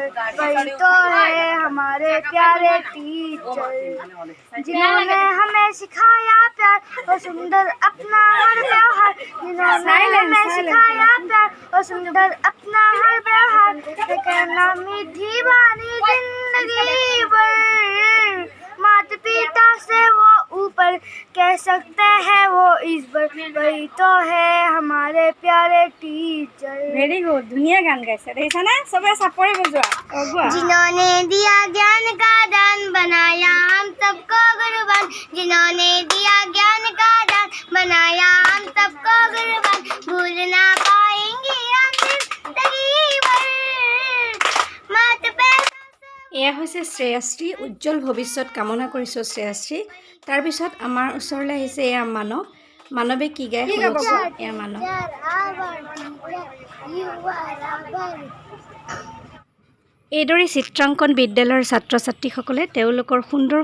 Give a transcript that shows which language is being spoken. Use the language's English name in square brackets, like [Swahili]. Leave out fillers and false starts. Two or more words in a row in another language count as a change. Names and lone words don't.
[Hindi] वही तो है हमारे प्यारे टीचर जिन्होंने हमें सिखाया प्यार और सुंदर अपना हर व्यवहार जिन्होंने हमें सिखाया प्यार और सुंदर अपना हर व्यवहार कहना मीठी बानी जिंदगी भर माता पिता से वो ऊपर कह सकते हैं वो इस पर वही तो है हमारे प्यारे टीचर [English] very good [Assamese] ধুনীয়া গান গাইছে দেখিছা না সবে চাপৰি বজোৱা [Hindi] जिन्होंने दिया ज्ञान का दान बनाया हम सबको गुणवान जिन्होंने दिया ज्ञान का दान बनाया हम सबको गुणवान भूल ना पाएंगे हम जिंदगी भर माता पिता [Assamese] এয়া হৈছে শ্ৰেয়াশ্ৰী উজ্জ্বল ভৱিষ্যত কামনা কৰিছোঁ শ্ৰেয়াশ্ৰী তাৰপিছত আমাৰ ওচৰলৈ আহিছে এয়া মানৱে কি গায় শুনিছোঁ এয়া মানৱ এইদৰে চিত্ৰাংকন বিদ্যালয়ৰ ছাত্ৰ ছাত্ৰীসকলে তেওঁলোকৰ সুন্দৰ